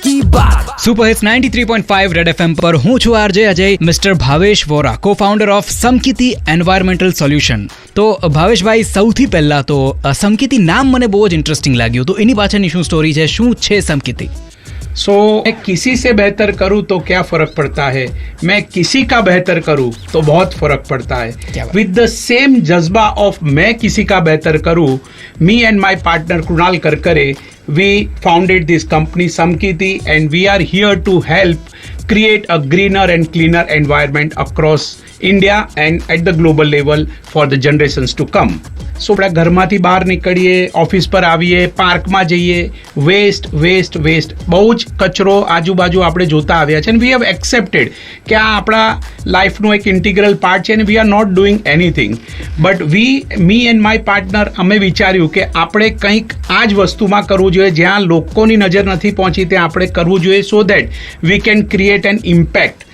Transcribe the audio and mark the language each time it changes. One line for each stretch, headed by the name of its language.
Gujarati: Super hits 93.5 red FM પર હું છું RJ Ajay, mister Bhavesh Vora, કો-ફાઉન્ડર of સમકિતી environmental solution. તો ભાવેશભાઈ, સૌથી પહેલા તો સમકિતી નામ મને બહુ જ ઇન્ટરેસ્ટિંગ લાગ્યું. તો એની પાછળની શું સ્ટોરી છે, શું છે સમકિતી?
Hindi: मैं किसी से बेहतर करूँ तो क्या फर्क पड़ता है, मैं किसी का बेहतर करूँ तो बहुत फर्क पड़ता है.
English: with the same जज्बा of
Hindi: मैं किसी का बेहतर करूँ,
English: Me and my partner Krunal Karkare we founded this company Samkiti, and we are here to help create a greener and cleaner environment across India and at the global level for the generations to come.
Gujarati: સો આપણા ઘરમાંથી બહાર નીકળીએ, office પર આવીએ, પાર્કમાં જઈએ, waste waste waste, બહુ જ કચરો આજુબાજુ આપણે જોતા આવ્યા છે. અને
English: we have accepted
Gujarati: કે આ આપણા લાઈફનો એક ઇન્ટિગ્રલ પાર્ટ છે અને
English: We are not doing anything.
Gujarati: But me and my partner, અમે વિચાર્યું કે આપણે કંઈક આ જ વસ્તુમાં કરવું જોઈએ, જ્યાં લોકોની નજર નથી પહોંચી ત્યાં આપણે કરવું જોઈએ,
English: So that we can create an impact.